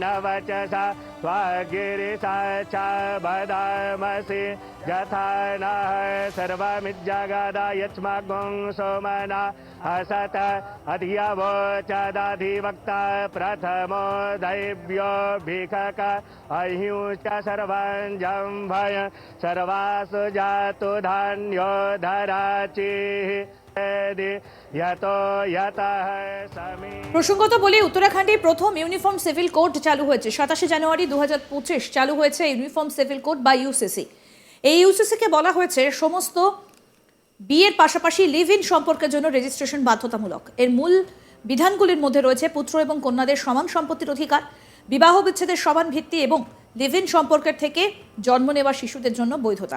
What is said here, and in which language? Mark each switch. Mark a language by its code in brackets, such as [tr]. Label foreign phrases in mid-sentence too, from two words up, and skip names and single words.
[sa] वचसा त्वागिरिसा च वदामसि यथा नः सर्वमिज्जगदा यच्मगुं सोमना असत अधियवोचदधिवक्ता प्रथमो दैव्यो भिखक अहिंश्च सर्वं जम्भय सर्वासु जातु धान्यो धराचिः यतो यतः समी। [bn] প্রসঙ্গত বলি, উত্তরাখণ্ডে প্রথম [en] uniform civil code [bn] চালু হয়েছে 27 জানুয়ারি 2025 চালু হয়েছে [en] uniform civil code [bn] বা ইউসিসি। এই ইউসিসিকে বলা হয়েছে সমস্ত বিয়ের পাশাপাশি [en] live in [bn] সম্পর্কের জন্য রেজিস্ট্রেশন বাধ্যতামূলক। এর মূল বিধানগুলির মধ্যে রয়েছে পুত্র এবং কন্যাদের সমান সম্পত্তির অধিকার, বিবাহ বিচ্ছেদের সমান ভিত্তি এবং [en] live in [bn] সম্পর্কের থেকে জন্ম নেওয়া শিশুদের জন্য বৈধতা।